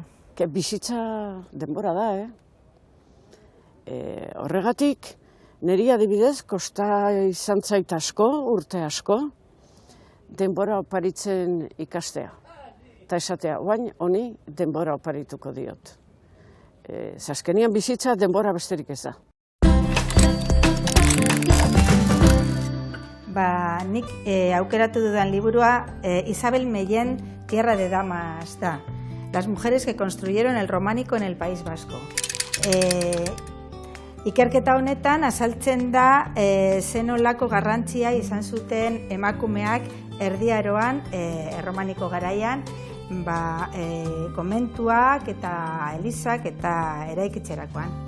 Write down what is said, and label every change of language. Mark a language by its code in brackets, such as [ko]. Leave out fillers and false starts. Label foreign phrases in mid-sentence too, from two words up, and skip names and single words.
[eu] Bizitza denbora da, horregatik, niri adibidez, kosta izan zait asko, urte asko, denbora oparitzen ikastea. Eta esatea, oain honi denbora oparituko diot. Azkenian bizitza denbora besterik ez da. Nik aukeratu dudan liburua Isabel Meyen, Tierra de Damas da. Las mujeres que construyeron el románico en el País Vasco. Ikerketa honetan azaltzen da zenolako garrantzia izan zuten emakumeak Erdi Aroan, erromaniko garaian, komentuak eta elizak eta eraikitzerakoan.